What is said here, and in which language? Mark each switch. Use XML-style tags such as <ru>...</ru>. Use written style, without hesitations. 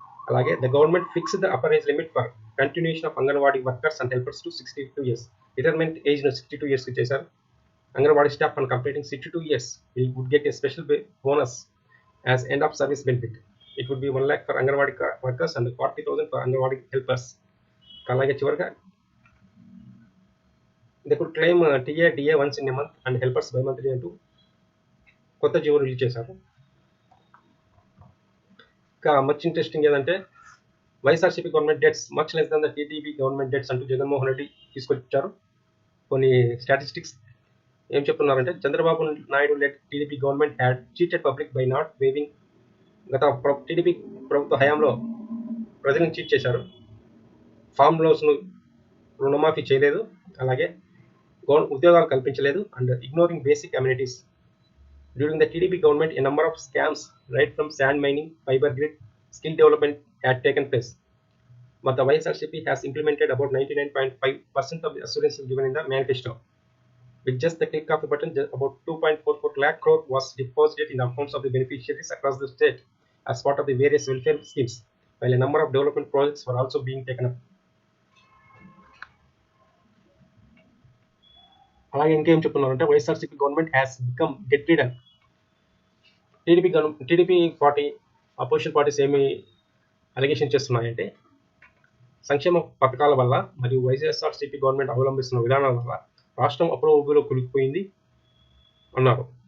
<en>అలాగే the government fix the upper age limit for continuation of Anganwadi workers and helpers to 62 years.</en> <te>Retirement ఏజ్ను 62 yearsకి చేశారు.</te> <en>Anganwadi staff on completing 62 years would get a special bonus as end of service benefit. It would be 1 lakh for anganwadi workers and 40,000 for anganwadi helpers.</en> <te>అలాగే చివరిగా</te> <en>they could claim DA once in a month and helpers bi-monthly</en> <te>అంటూ కొత్త GO release చేశారు. ఇంకా much interesting ఏదంటే</te> <en>YSRCP government debts much less than the TDP government debts</en> <te>అంటూ జగన్మోహన్ రెడ్డి తీసుకొచ్చారు. కొన్ని స్టాటిస్టిక్స్ ఏం చెప్తున్నారంటే</te> <en>Chandrababu Naidu led TDP government had cheated public by not waiving.</en> <te>గత టీడీపీ ప్రభుత్వ హయాంలో ప్రజలను చీట్ చేశారు. ఫామ్ లోన్స్ను రుణమాఫీ చేయలేదు, అలాగే ఉద్యోగాలు కల్పించలేదు,</te> <en>And ignoring basic amenities. During the TDP government, a number of scams, right from sand mining, fiber grid, skill development had taken place. But the YSRCP has implemented about 99.5% of the assurances given in the manifesto. With just the click of a button, about 2.44 lakh crore was deposited in the accounts of the beneficiaries across the state as part of the various welfare schemes, while a number of development projects were also being taken up.</en> <te>అలాగే ఇంకేం చెప్తున్నారంటే</te> <en>YSRCP government has become debt ridden.</en> <te>TDP party opposition parties ఏమి allegation చేస్తున్నాయంటే సంక్షేమ పథకాల వల్ల మరియు YSRCP government అవలంబిస్తున్న విధానాల వల్ల రాష్ట్రం అప్పులో కూలిపోయింది అన్నారు.</te>